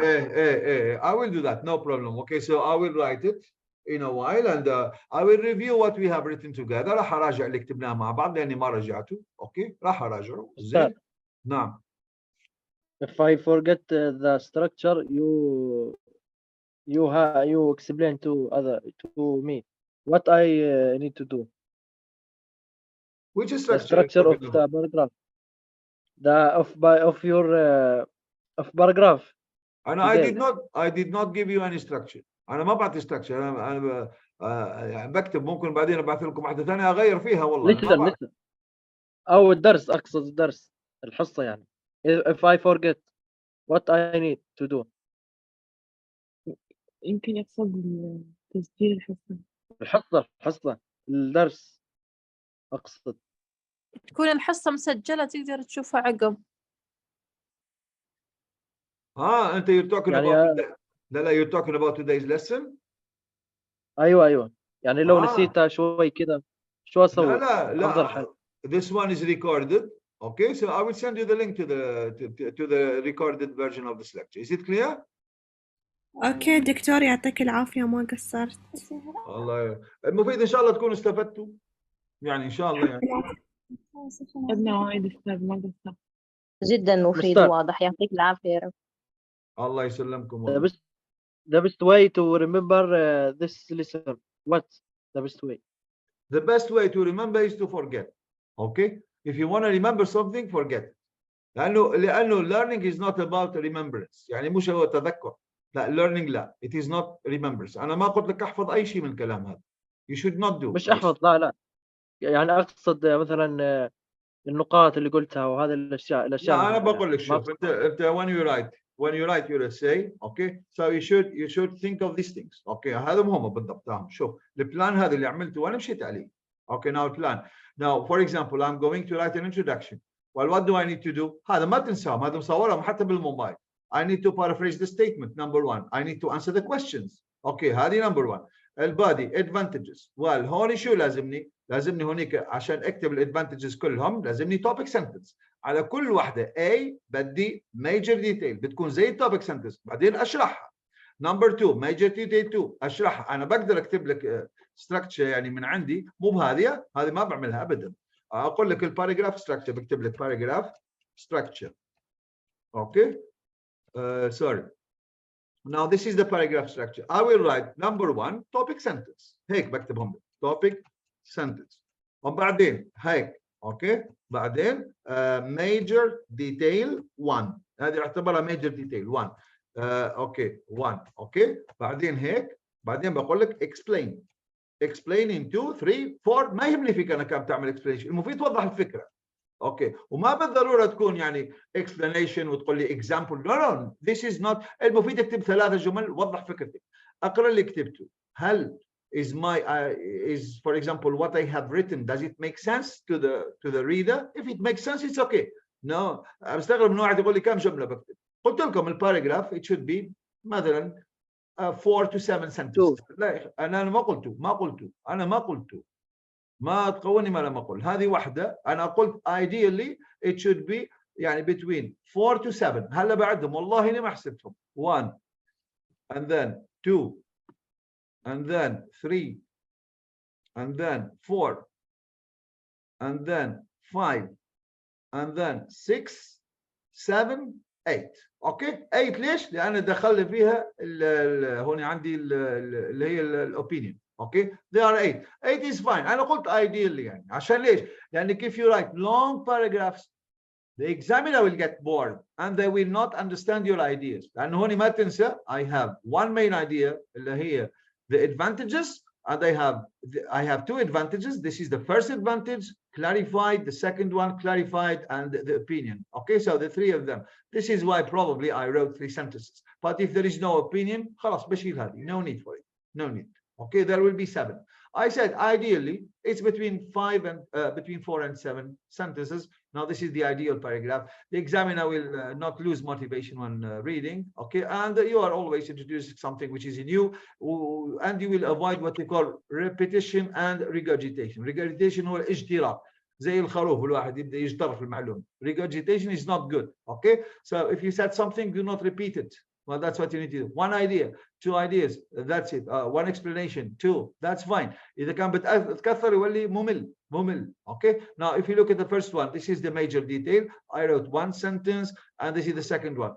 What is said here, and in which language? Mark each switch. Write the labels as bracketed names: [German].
[English] ايه I will do that, no problem. Okay, so I will write it in a while and I will review what we have written together. [Arabic] راح اراجع اللي كتبناه مع بعض لاني ما رجعته. اوكي راح اراجعه. زين نعم. [English] If I forget the structure, you explain to me what I need to do. Which The structure of the paragraph. Of your of paragraph. And I did not give you any structure. [Arabic] أنا ما بعطي structure. أنا بكتب ممكن بعدين أبعث لكم واحدة ثانية أغير فيها والله. [English] listen. [Arabic] أو الدرس أقصد الدرس الحصة يعني. [English] If I forget what I need to do. [Arabic] يمكن يقصد تسجيل الحصة الدرس أقصد. تكون الحصة مسجلة تقدر تشوفها عقب. أنت [English] you're talking [Arabic] يعني [English] about لا you're talking about today's lesson. [Arabic] أيوة يعني لو نسيتها شوي كذا شو أسوي؟ لا أفضل حل. [English] This one is recorded. Okay, so I will send you the link to the recorded version of this lecture. Is it clear? [Arabic] أوكي دكتور يعطيك العافية ما قصرت. الله المفيد إن شاء الله تكونوا استفدتوا. يعني إن شاء الله يعني. أخذنا وايد أستاذ ما قصر. جدا مفيد وواضح، يعطيك العافية يا رب. الله يسلمكم والله. [English] The best way to remember this lesson. What's the best way? The best way to remember is to forget. Okay? If you want to remember something, forget it. لأنه learning is not about remembrance. [Arabic] يعني مش هو تذكر. لا learning لا. [English] It is not remembrance. [Arabic] أنا ما قلت لك أحفظ أي شيء من الكلام هذا. [English] You should not do. [Arabic] مش أحفظ لا. يعني أقصد مثلا النقاط اللي قلتها وهذه الأشياء. لا أنا بقول لك شوف أنت [English] when you write your essay, okay, so you should think of these things. [Arabic] Okay, هذا مهم بالضبط. شوف البلان هذا اللي عملته وأنا مشيت عليه. [English] Okay, now plan. Now, for example, I'm going to write an introduction. Well, what do I need to do? [Arabic] هذا ما تنساهم، هذا مصورهم حتى بالموبايل. [English] I need to paraphrase the statement. Number one, I need to answer the questions. Okay, [Arabic] هذه [English] number one. [Arabic] البادي advantages. Well, هون شو لازمني هونيك عشان اكتب الادفانتجز كلهم لازمني topic sentence. على كل واحدة A بدي major detail بتكون زي topic sentence بعدين أشرحها. [English] Number two major detail 2 أشرحها. [Arabic] أنا بقدر أكتب لك structure يعني من عندي مو بهذه ما بعملها أبدا. أقول لك الباراجراف structure بكتب لك paragraph structure. [English] Okay. Sorry. Now this is the paragraph structure. I will write number one topic sentence. [Arabic] هيك بكتبهم topic sentence. وبعدين هيك. اوكي بعدين major detail 1 هذه اعتبرها major detail 1 اوكي 1 اوكي بعدين هيك بعدين بقول لك [English] explain in 2 3 4 [Arabic] ما يهمني فيك انا كم تعمل explanation المفيد توضح الفكره. اوكي وما بالضروره تكون يعني explanation وتقول لي example [English] no this is not. [Arabic] المفيد اكتب 3 جمل وضح فكرتك. اقرا اللي كتبته هل [English] is for example what I have written does it make sense to the reader? If it makes sense it's okay. [Arabic] No استغرب من واحد يقول لي كم جمله بكتب. قلت لكم الباراجراف [English] it should be مثلا 4 to 7 sentences. [Arabic] لا انا ما قلته ما تقولني ما لما اقول هذه واحده. انا قلت [English] ideally it should be يعني between 4 to 7. [Arabic] هلا بعدهم والله اني ما حسبتهم [English] 1 and then 2 and then 3 and then 4 and then 5 and then 6 7 8. [Arabic] اوكي 8 ليش؟ لان دخل فيها هون عندي اللي هي الاوبينيون. [English] Okay they are 8. 8 is fine. [Arabic] انا قلت [English] ideally [Arabic] يعني عشان ليش؟ [English] لانك if you write long paragraphs the examiner will get bored and they will not understand your ideas. [Arabic] لأنه هون ما تنسى [English] I have one main idea اللي هي the advantages and I have two advantages. This is the first advantage clarified, the second one clarified, and the opinion. Okay, so the three of them. This is why probably I wrote 3 sentences. But if there is no opinion, [Arabic] خلاص بشيل هذه. [English] No need for it. No need. Okay, there will be 7. I said ideally it's between 4 and 7 sentences. Now this is the ideal paragraph. The examiner will not lose motivation when reading. Okay, and you are always introducing something which is new, and you will avoid what we call repetition and regurgitation. [Arabic] Regurgitation هو الاجتراء. زي الخروف الواحد يبدأ يجتر في المعلومة. [English] Regurgitation is not good. Okay, so if you said something, do not repeat it. Well, that's what you need to do. One idea, 2 ideas, that's it. One explanation, 2, that's fine. [Arabic] إذا كان بتكثر يولي ممل. Okay. [English] Now, if you look at the first one, this is the major detail. I wrote 1 sentence, and this is the second one.